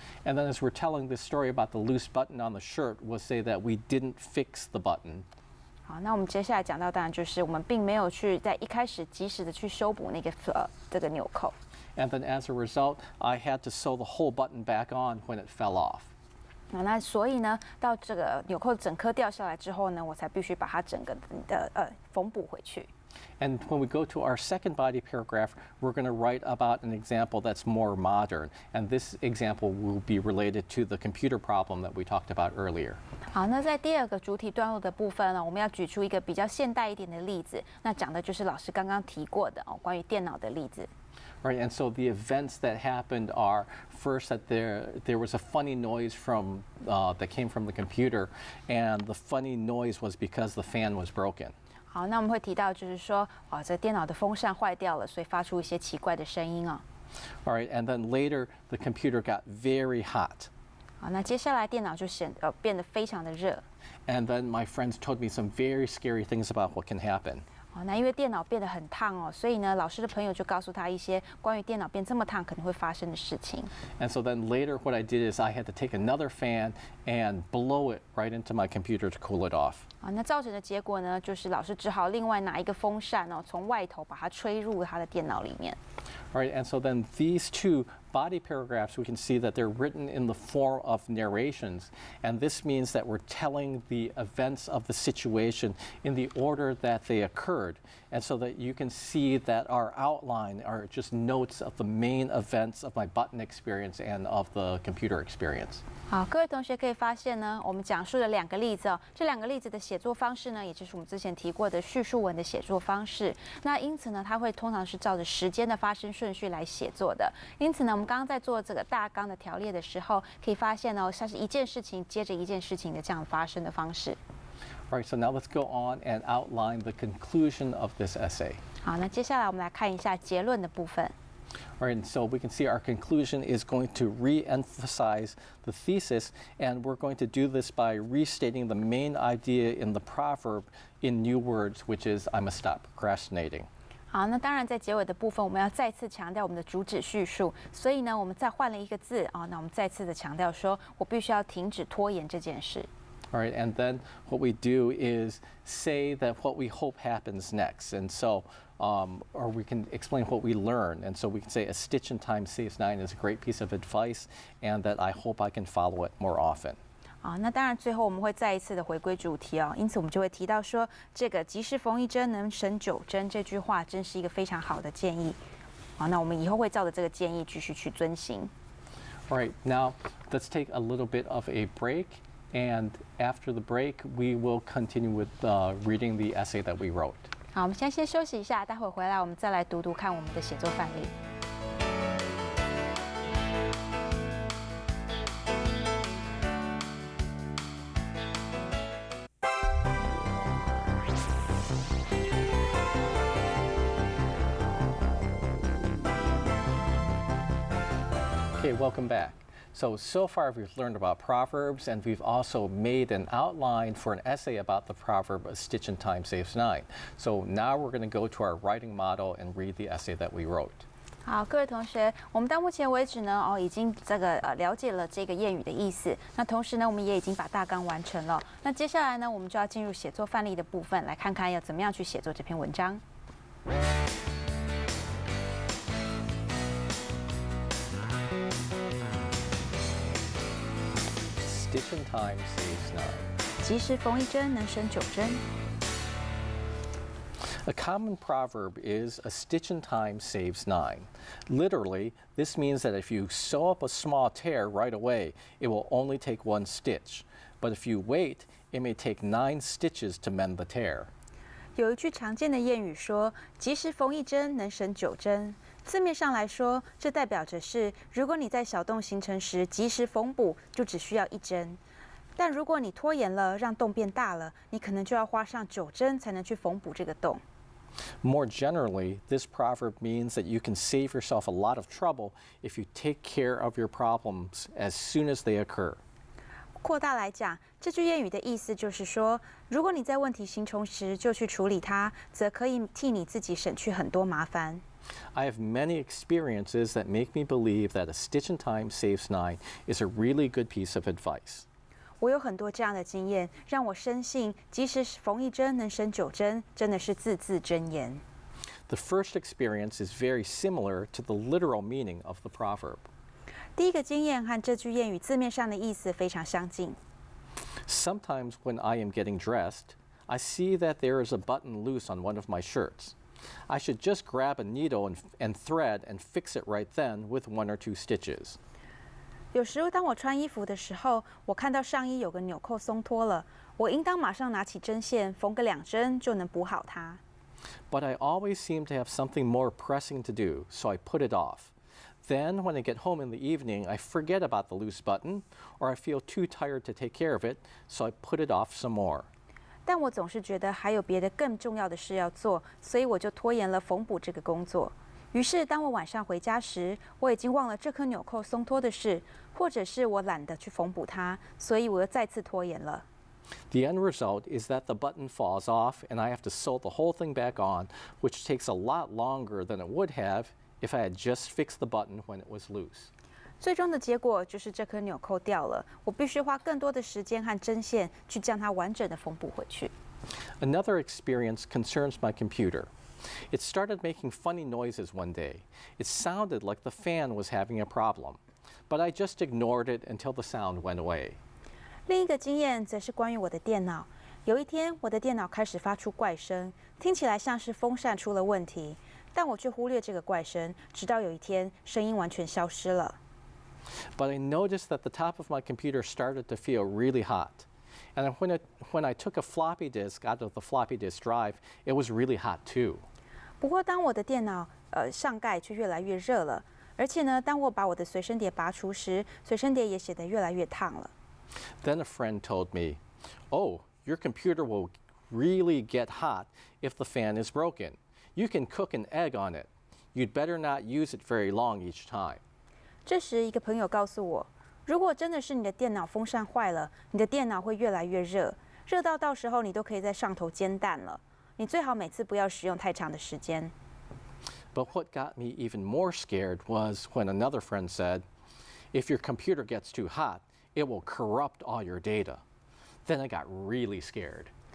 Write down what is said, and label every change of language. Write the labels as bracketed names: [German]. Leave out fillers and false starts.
[English] And then as we're telling this story about the loose button on the shirt, we'll say that we didn't fix the button. [Chinese] 好，那我们接下来讲到，当然就是我们并没有去在一开始及时的去修补那个这个纽扣。 [English] And then as a result, I had to sew the whole button back on when it fell off. [Chinese] 那所以呢，到这个纽扣整颗掉下来之后呢，我才必须把它整个的缝补回去。 [English] And when we go to our second body paragraph, we're going to write about an example that's more modern. And this example will be related to the computer problem that we talked about earlier. [Chinese] 好，那在第二个主体段落的部分呢，我们要举出一个比较现代一点的例子，那讲的就是老师刚刚提过的关于电脑的例子。 [English] Right, and so the events that happened are first that there was a funny noise that came from the computer, and the funny noise was because the fan was broken. [Chinese] 好，那我们会提到就是说，这电脑的风扇坏掉了，所以发出一些奇怪的声音啊。 [English] All right, and then later the computer got very hot. [Chinese] 好，那接下来电脑就变得非常的热。 [English] And then my friends told me some very scary things about what can happen. [Chinese] 那因为电脑变得很烫所以呢，老师的朋友就告诉他一些关于电脑变这么烫可能会发生的事情。 [English] And so then later what I did is I had to take another fan and blow it right into my computer to cool it off. [Chinese] 那造成的结果呢，就是老师只好另外拿一个风扇从外头把它吹入他的电脑里面。 [English] Right, and so then these two body paragraphs, we can see that they're written in the form of narrations, and this means that we're telling the events of the situation in the order that they occurred, and so that you can see that our outline are just notes of the main events of my button experience and of the computer experience. [Chinese] 好，各位同学可以发现呢，我们讲述了两个例子这两个例子的写作方式呢，也就是我们之前提过的叙述文的写作方式。那因此呢，它会通常是照着时间的发生顺序来写作的。因此呢，我们刚刚在做这个大纲的条列的时候，可以发现像是一件事情接着一件事情的这样发生的方式。 [English] All right, so now let's go on and outline the conclusion of this essay. [Chinese] 好，那接下来我们来看一下结论的部分。 [English] All right, and so we can see our conclusion is going to re-emphasize the thesis, and we're going to do this by restating the main idea in the proverb in new words, which is I must stop procrastinating. [Chinese] 好，那当然在结尾的部分，我们要再次强调我们的主旨叙述，所以呢，我们再换了一个字那我们再次的强调说，我必须要停止拖延这件事。 [English] All right, and then what we do is say that what we hope happens next, and so, or we can explain what we learn, and so we can say a stitch in time saves nine is a great piece of advice, and that I hope I can follow it more often. [Chinese] 那当然最后我们会再一次的回归主题因此我们就会提到说，这个及时缝一针能省9针这句话真是一个非常好的建议。那我们以后会照着这个建议继续去遵行。 [English] All right, now let's take a little bit of a break. And after the break, we will continue with reading the essay that we wrote. [Chinese] 好，我们先休息一下，待会回来我们再来读读看我们的写作范例。 [English] Okay, welcome back. So far we've learned about proverbs, and we've also made an outline for an essay about the proverb, a stitch in time saves nine. So now we're going to go to our writing model and read the essay that we wrote. [Chinese] 好，各位同学，我们到目前为止呢，已经了解了这个谚语的意思。那同时呢，我们也已经把大纲完成了。那接下来呢，我们就要进入写作范例的部分，来看看要怎么样去写作这篇文章。 [English] Stitch in time saves nine. [Chinese] 及时缝一针能省9针。 [English] A common proverb is a stitch in time saves nine. Literally, this means that if you sew up a small tear right away, it will only take one stitch. But if you wait, it may take 9 stitches to mend the tear. [Chinese] 有一句常见的谚语说：“及时缝一针能省9针。” 字面上来说，这代表着是，如果你在小洞形成时及时缝补，就只需要1针；但如果你拖延了，让洞变大了，你可能就要花上9针才能去缝补这个洞。 [English] More generally, this proverb means that you can save yourself a lot of trouble if you take care of your problems as soon as they occur. [Chinese] 扩大来讲，这句谚语的意思就是说，如果你在问题形成时就去处理它，则可以替你自己省去很多麻烦。 [English] I have many experiences that make me believe that a stitch in time saves nine is a really good piece of advice. [Chinese] 我有很多这样的经验，让我深信及时缝一针能省9针，真的是字字真言。 [English] The first experience is very similar to the literal meaning of the proverb. [Chinese] 第一个经验和这句谚语字面上的意思非常相近。 [English] Sometimes when I am getting dressed, I see that there is a button loose on one of my shirts. I should just grab a needle and thread and fix it right then with 1 or 2 stitches. [Chinese] 有时候当我穿衣服的时候，我看到上衣有个纽扣松脱了，我应当马上拿起针线缝个2针就能补好它。 [English] But I always seem to have something more pressing to do, so I put it off. Then, when I get home in the evening, I forget about the loose button, or I feel too tired to take care of it, so I put it off some more. [Chinese] 但我总是觉得还有别的更重要的事要做，所以我就拖延了缝补这个工作。于是，当我晚上回家时，我已经忘了这颗纽扣松脱的事，或者是我懒得去缝补它，所以我又再次拖延了。 [English] The end result is that the button falls off, and I have to sew the whole thing back on, which takes a lot longer than it would have if I had just fixed the button when it was loose. [Chinese] 最终的结果就是这颗纽扣掉了，我必须花更多的时间和针线去将它完整的缝补回去。 [English] Another experience concerns my computer. It started making funny noises one day. It sounded like the fan was having a problem, but I just ignored it until the sound went away. [Chinese] 另一个经验则是关于我的电脑。有一天，我的电脑开始发出怪声，听起来像是风扇出了问题，但我却忽略这个怪声，直到有一天，声音完全消失了。 [English] But I noticed that the top of my computer started to feel really hot. And when I took a floppy disk out of the floppy disk drive, it was really hot too. [Chinese] 不过，当我的电脑上盖却越来越热了，而且呢，当我把我的随身碟拔出时，随身碟也显得越来越烫了。 [English] Then a friend told me, "Oh, your computer will really get hot if the fan is broken. You can cook an egg on it. You'd better not use it very long each time." [Chinese] 这时，一个朋友告诉我，如果真的是你的电脑风扇坏了，你的电脑会越来越热，热到时候你都可以在上头煎蛋了。你最好每次不要使用太长的时间。 [English] But what got me even more scared was when another friend said, "If your computer gets too hot, it will corrupt all your data." Then I got really scared.